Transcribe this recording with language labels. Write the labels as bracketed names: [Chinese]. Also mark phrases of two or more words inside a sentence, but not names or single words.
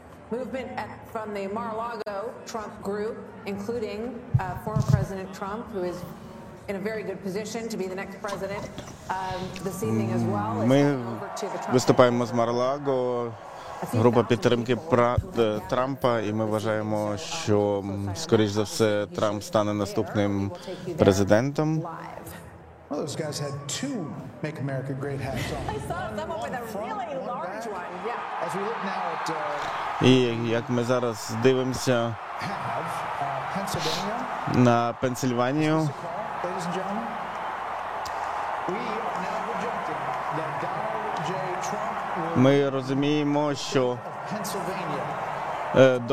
[English] movement from the Mar-a-Lago Trump group, including former President Trump, who is in a very good position to be the next president this evening as well. is [Ukrainian] Ми [English] heading over to the Trump [Ukrainian] виступаємо з Мар-а-Лаго, група підтримки Трампа, і ми вважаємо, що, скоріш за все, Трамп стане наступним президентом. [English] Well, those guys had two Make America Great hats on. I saw someone with a really large one. Yeah. As we look now at [Ukrainian] І як ми зараз дивимося [English] Pennsylvania, [Ukrainian] на Пенсильванію, [English] ladies and gentlemen, we are now projecting that Donald J. Trump will [Ukrainian] ми розуміємо, що [English] Pennsylvania.